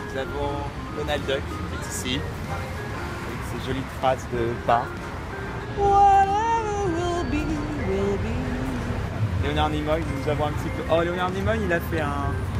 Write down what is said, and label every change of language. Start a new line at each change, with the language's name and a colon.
French: Nous avons Donald Duck qui est ici, avec ses jolies phrases de bar.
English: Whatever will be, will be.
French: Léonard Nimoy, nous avons un petit peu... Oh, Léonard Nimoy, il a fait un...